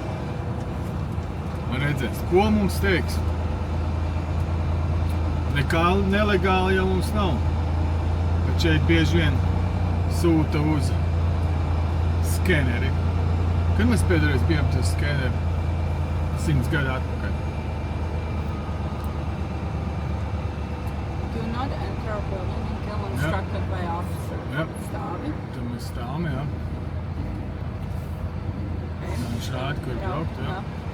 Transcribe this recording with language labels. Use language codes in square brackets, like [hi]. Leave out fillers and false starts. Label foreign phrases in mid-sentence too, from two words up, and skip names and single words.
[lv] Un redzēs, ko mums teiks. Nekā nelegāli jau mums nav. Bet šeit bieži vien sūta uz skeneri. Kad mēs pēdējais bijām tas skeneri? 100 gadu atpakaļ. [en] Do not enter our building until instructed by officer. [lv] Stāvi. Tad mēs stāvam, jā. Viņš rāda, kur braukt, jā.